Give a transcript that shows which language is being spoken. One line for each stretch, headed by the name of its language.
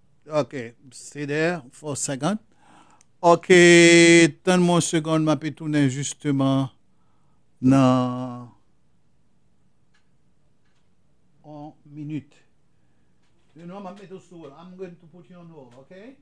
English: Ok, stay there for a second.
French: Ok, donne-moi une seconde, ma peux tourner justement dans 1 minute.
English: You know, I'm going to put you on hold, ok?